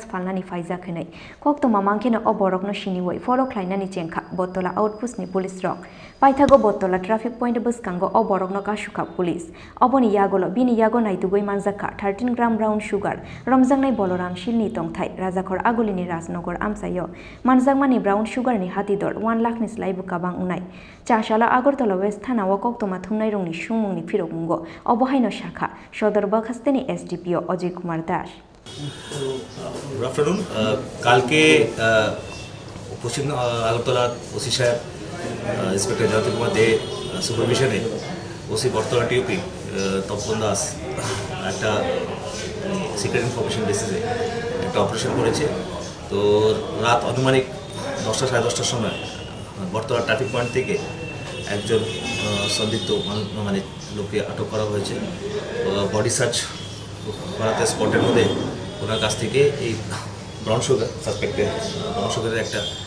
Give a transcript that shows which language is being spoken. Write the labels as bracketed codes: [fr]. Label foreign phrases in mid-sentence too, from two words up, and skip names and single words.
[trp] falnani faijak henai Koktwma mangkino oborokno siniwoi follow khlainani chengkha Battala Outpost ni police rok paithago Battala [en] traffic point [trp] buskango oborokno kashuka police oboni yagolo bini yago naitugoi manjaka 13 gram [en] brown sugar [trp] romjangnai boloram shilni tongthai rajakhor agulini rajnogor amsayo manjakmani [en] brown sugar [trp] ni hatidor 1 lakh ni slaibu kabang unai chasala Agartala West Thana Koktwma thumnai rongni sumungni phirokmungo obohaino shakha Sodor Bakhasteni SDPO Ajay Kumar Das [en] Good afternoon. [bn] কালকে পশ্চিম আগরতলা ওসি সাহেব ইন্সপেক্টর জয়ন্ত কুমার দে সুপারভিশনে ওসি বর্তলা টিউপি তপন দাস একটা [en] secret information [bn] বেসিসে একটা অপারেশন করেছে তো রাত আনুমানিক 10টা সাড়ে 10টার সময় বর্তলা [en] traffic point [bn] থেকে একজন সন্দিগ্ধ মানে লোককে আটক করা হয়েছে [en] body search [bn] করাতে স্পটের মধ্যে ওনার কাছ থেকে এই [en] brown sugar suspected [bn] ব্রাউন সুগারের একটা